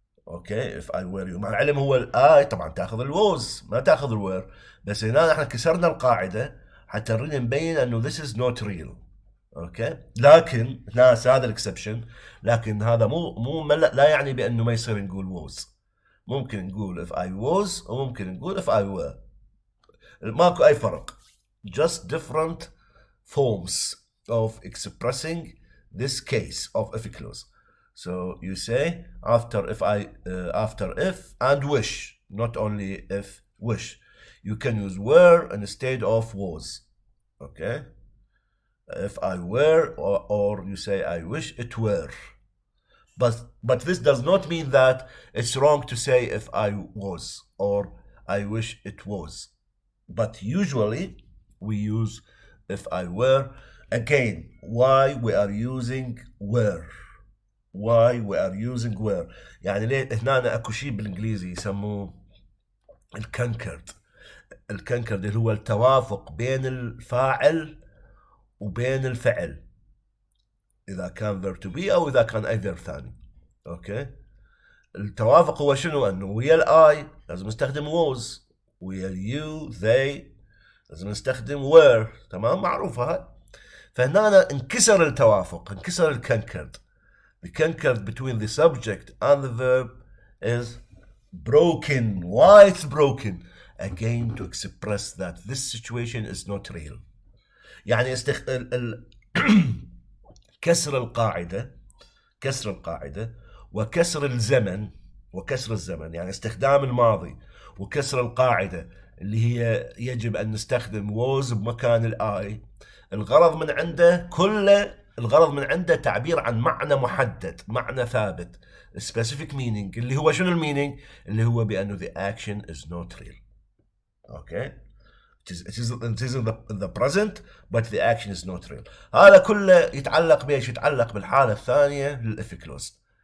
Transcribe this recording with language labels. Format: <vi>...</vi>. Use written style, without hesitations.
<en>Okay, if I were you.</en> <ar>مع العلم هو I طبعا تاخذ الوز ما تاخذ الوير، بس هنا احنا كسرنا القاعدة حتى نريد نبين انه</ar> <en>this is not real.</en> <ar>اوكي، لكن ناس هذا الاكسبشن، لكن هذا مو لا يعني بانه ما يصير نقول was. ممكن نقول</ar> <en>if I was</en> <ar>وممكن نقول</ar> <en>if I were.</en> <ar>ماكو اي فرق.</ar> <en>Just different forms of expressing this case of if clause. So you say after if and wish, not only if, wish. You can use were instead of was. Okay, if I were, or you say I wish it were. But this does not mean that it's wrong to say if I was or I wish it was. But usually we use if I were. Again, why we are using were. Why we are using were.</en> <ar>يعني ليه هنا اكو شيء بالانجليزي يسموه الكنكرد. الكنكرد اللي هو التوافق بين الفاعل وبين الفعل، اذا كان</ar> <en>verb to be</en> <ar>او اذا كان اي verb ثاني. اوكي، التوافق هو شنو؟ انه ويا الاي لازم نستخدم was، ويا اليو they لازم نستخدم were. تمام، معروفه هاي. فهنا انكسر التوافق، انكسر الكنكرد.</ar> <en>The concord between the subject and the verb is broken. Why it's broken? Again, to express that this situation is not real.</en> <ar>يعني كسر القاعدة، كسر القاعدة وكسر الزمن، وكسر الزمن يعني استخدام الماضي وكسر القاعدة اللي هي يجب أن نستخدم was بمكان الآي. الغرض من عنده كله، الغرض من عنده تعبير عن معنى محدد، معنى ثابت،</ar> <en>specific meaning.</en> <ar>اللي هو شنو المينينج؟ اللي هو بأنه</ar> <en>the action is not real. Okay, it is in the present but the action is not real.</en> <ar>هذا كله يتعلق بإيش؟ يتعلق بالحالة الثانية للإف كلوز.</ar>